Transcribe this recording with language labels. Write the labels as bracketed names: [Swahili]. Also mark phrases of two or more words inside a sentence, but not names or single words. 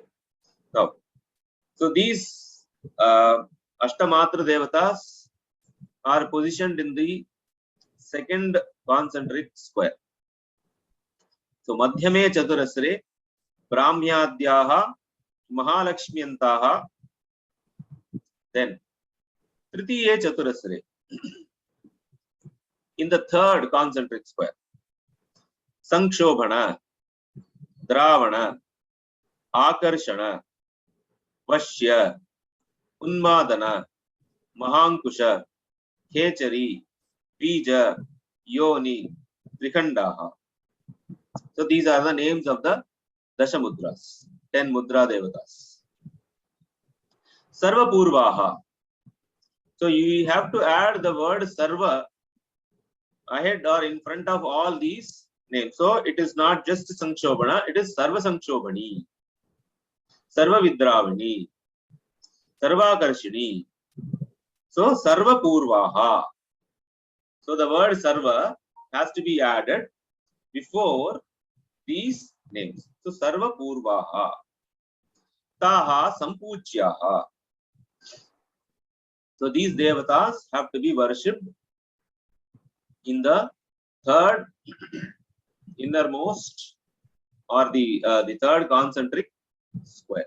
[English] So these [Sanskrit] अष्टमातृ देवताः [English] are positioned in the second concentric square. [Sanskrit] So मध्यमे चतुरश्रे ब्राह्म्याद्याः महालक्ष्म्यन्ताः. [English] Then [Sanskrit] तृतीये चतुरश्रे [English] in the third concentric square. [Sanskrit] संक्षोभण द्रावण आकर्षण वश्य उन्मादन महाङ्कुश खेचरी बीज योनि त्रिखण्डाः. [English] So these are the names of the [Sanskrit] दश मुद्राः, [English] 10 [Sanskrit] मुद्रा देवताः. सर्व पूर्वाः. [English] So you have to add the word Sarva ahead or in front of all these names. So it is not just Sankshobhana, it is [Sanskrit] सर्व संक्षोभिणी सर्व विद्राविणी सर्व कर्षिणी. So सर्व पूर्वाः. [English] So the word Sarva has to be added before these names. [Sanskrit] So सर्व पूर्वाः ताः सम्पूज्याः. [English] So these Devatas have to be worshipped in the third innermost or the third concentric square.